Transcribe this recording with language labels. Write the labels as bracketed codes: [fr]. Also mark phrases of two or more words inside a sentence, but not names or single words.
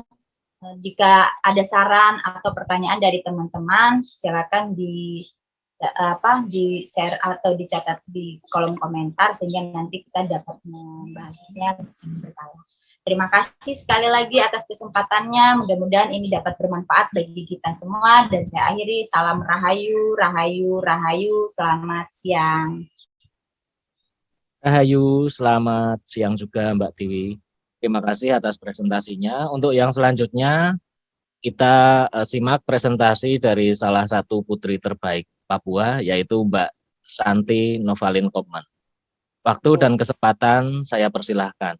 [id] Jika ada saran atau pertanyaan dari teman-teman, silakan di share atau dicatat di kolom komentar sehingga nanti kita dapat membahasnya bersama. Terima kasih sekali lagi atas kesempatannya. Mudah-mudahan ini dapat bermanfaat bagi kita semua, dan saya akhiri, salam rahayu, rahayu, rahayu. Selamat siang. Rahayu, selamat siang juga Mbak Tiwi. Terima kasih atas presentasinya. Untuk yang selanjutnya, kita simak presentasi dari salah satu putri terbaik Papua, yaitu Mbak Santi Novalin Kopman. Waktu dan kesempatan saya persilahkan.